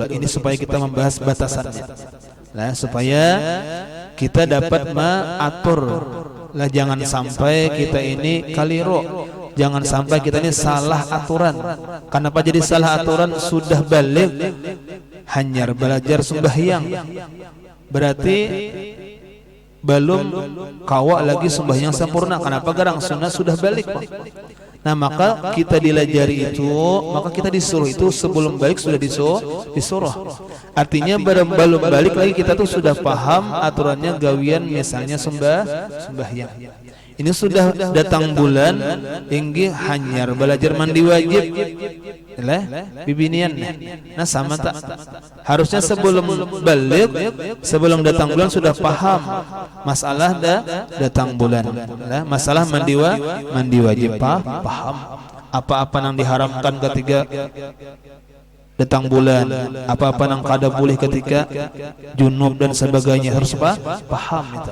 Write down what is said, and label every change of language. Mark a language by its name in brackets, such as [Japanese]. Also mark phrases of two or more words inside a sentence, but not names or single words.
[Indonesian] Ini supaya kita membahas batasannya. Nah, supaya kita dapat mengatur. Lah, jangan sampai kita ini keliru. Jangan sampai kita ini salah aturan. Kenapa jadi salah aturan? [Banjar] Sudah balik hanya belajar sembahyang, berarti belum kawa lagi sembahyang sempurna. Kenapa garang sunnah sudah balik? Nah, maka kita dilajari itu, maka kita disuruh itu sebelum balik sudah disuruh. Artinya belum balik lagi kita tuh sudah paham aturannya gawian misalnya sembahyang. Ini sudah datang bulan, inggih hanyar belajar mandi wajib. Lah, bibinian. Nah, sama tak? [Indonesian] Harusnya sebelum balik, sebelum datang bulan sudah paham masalah datang bulan. Lah, masalah mandi wajib paham. Apa-apa yang diharamkan ketika datang bulan, apa-apa yang kada boleh ketika junub dan sebagainya harus paham itu.